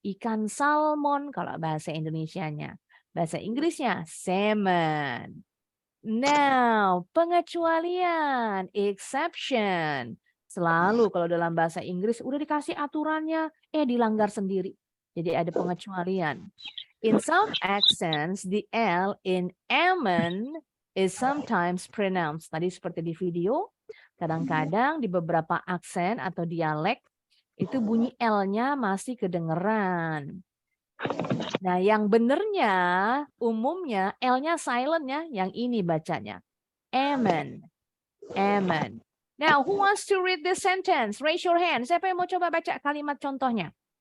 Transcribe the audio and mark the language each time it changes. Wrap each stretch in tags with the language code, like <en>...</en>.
<id>Ikan salmon kalau bahasa Indonesianya. Bahasa Inggrisnya salmon. Now, pengecualian, exception. Selalu kalau dalam bahasa Inggris udah dikasih aturannya, dilanggar sendiri. Jadi ada pengecualian.</id> <en>In some accents, the L in ammon is sometimes pronounced.</en> <id>Tadi seperti di video, kadang-kadang di beberapa aksen atau dialek, itu bunyi L-nya masih kedengeran. Nah, yang benernya, umumnya L-nya silent ya, yang ini bacanya.</id> <en>Amen. Amen. Now, who wants to read this sentence? Raise your hand.</en> <id>Siapa yang mau coba baca kalimat contohnya?</id>